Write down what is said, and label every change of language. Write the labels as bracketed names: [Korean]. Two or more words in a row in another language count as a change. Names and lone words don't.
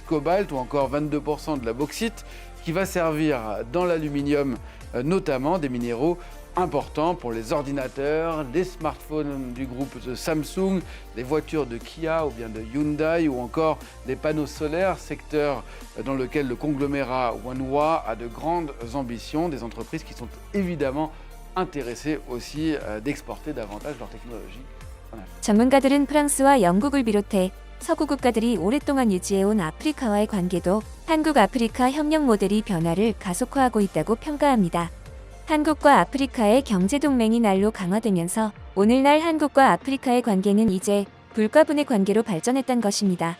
[French] cobalt ou encore 22% de la bauxite, qui va servir dans l'aluminium notamment, des minéraux importants pour les ordinateurs, les smartphones du groupe de Samsung, les voitures de Kia ou bien de Hyundai ou encore les panneaux solaires, secteur dans lequel le conglomérat Wanhua a de grandes ambitions, des entreprises qui sont évidemment intéressées aussi d'exporter davantage leur technologie. [Korean] 전문가들은 프랑스와 영국을 비롯해 서구 국가들이 오랫동안 유지해온 아프리카와의 관계도 한국-아프리카 협력 모델이 변화를 가속화하고 있다고 평가합니다. 한국과 아프리카의 경제동맹이 날로 강화되면서 오늘날 한국과 아프리카의 관계는 이제 불과 분의 관계로 발전했던 것입니다.